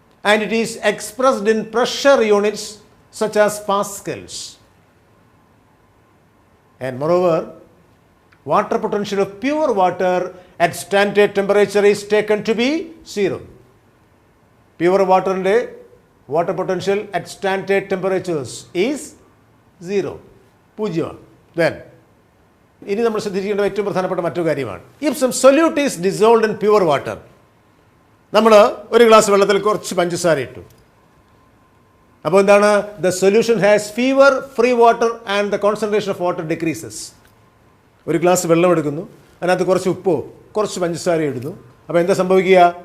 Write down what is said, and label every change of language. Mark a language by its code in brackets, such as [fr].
[en] And it is expressed in pressure units such as pascals. And moreover, water potential of pure water at standard temperature is taken to be 0. Pure water inde water potential at standard temperatures is 0. [ml] പൂജ്യമാണ്. Then ഇനി നമ്മൾ ശ്രദ്ധിക്കേണ്ട ഏറ്റവും പ്രധാനപ്പെട്ട മറ്റൊരു കാര്യമാണ്, [en] if some solute is dissolved in pure water, [ml] നമ്മൾ ഒരു ഗ്ലാസ് വെള്ളത്തിൽ കുറച്ച് പഞ്ചസാര ഇട്ടു. അപ്പോൾ എന്താണ്? [en] the solution has fewer free water and the concentration of water decreases. [ml] ഒരു ഗ്ലാസ് വെള്ളം എടുക്കുന്നു, അതിനകത്ത് കുറച്ച് ഉപ്പോ കുറച്ച് പഞ്ചസാര ഇടുന്നു. അപ്പോൾ എന്താ സംഭവിക്കുക?